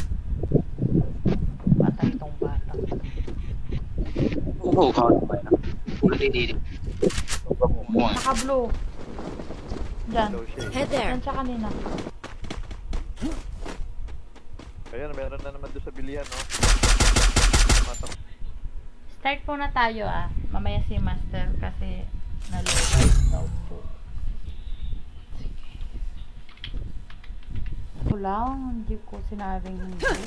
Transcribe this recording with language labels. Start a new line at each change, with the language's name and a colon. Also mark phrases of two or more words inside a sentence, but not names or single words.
Filipino: Patay tong bata.
Thai: โอ้โหเขาทำไมนะ
Filipino: Naka-blue. Diyan.
English: Low shade. Head there.
Filipino: Diyan siya kanina. Ayan, meron na naman doon sa bilihan, no? Tumatak. Start muna tayo mamaya si Master kasi nalulog daw po. Wala, hindi ko sinabing hindi.